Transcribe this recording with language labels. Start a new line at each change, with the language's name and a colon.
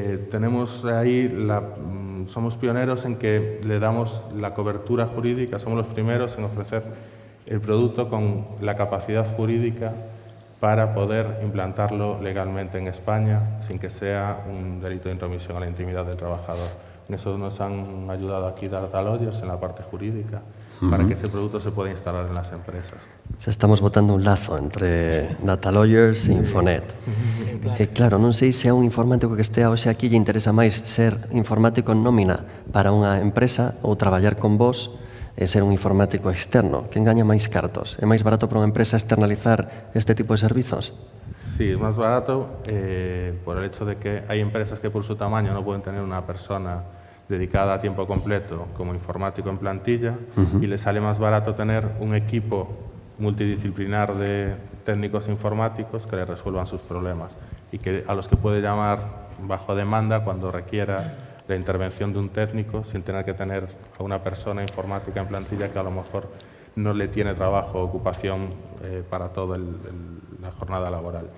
Spanish: Tenemos ahí, somos pioneros en que le damos la cobertura jurídica, somos los primeros en ofrecer el producto con la capacidad jurídica para poder implantarlo legalmente en España sin que sea un delito de intromisión a la intimidad del trabajador. En eso nos han ayudado aquí Data Lawyers en la parte jurídica para que ese producto se pueda instalar en las empresas. Estamos botando un lazo entre Data Lawyers e Infonet.
Galician: Claro, non sei se a un informático que estea hoxe aquí lle interesa máis ser informático en nómina para unha empresa ou traballar con vos e ser un informático externo. Que engaña máis cartos? É máis barato para unha empresa externalizar este tipo de servizos?
Spanish: Sí, es más barato por el hecho de que hay empresas que por su tamaño no pueden tener una persona dedicada a tiempo completo como informático en plantilla y les sale más barato tener un equipo multidisciplinar de técnicos informáticos que le resuelvan sus problemas y a los que puede llamar bajo demanda cuando requiera la intervención de un técnico sin tener que tener a una persona informática en plantilla que a lo mejor no le tiene trabajo o ocupación para toda la jornada laboral.